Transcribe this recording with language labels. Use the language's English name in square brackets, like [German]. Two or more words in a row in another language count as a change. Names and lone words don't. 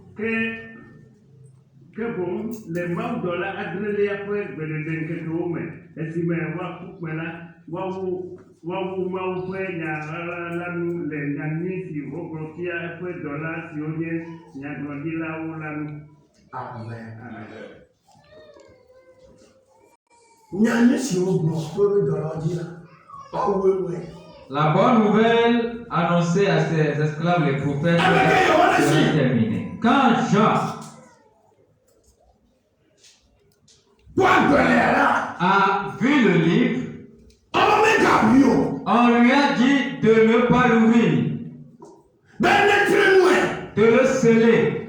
[Ewe] Ke boŋ le mawudɔla adrelia ƒe gbeɖeɖe ŋkekewo me esime woaku kpẽ la woawu Mawu ƒe nya la nu le nyanyui si wogblɔ fia eƒe dɔla siwo nye nyagblɔɖilawo la nu. Amen. Nyanyui siwo gblɔ ƒe dɔlawo dzi la [French] La bonne nouvelle annoncée à ses esclaves les prophètes est terminée. Quand Jean a vu le livre, On lui a dit de ne pas l'ouvrir, de le sceller.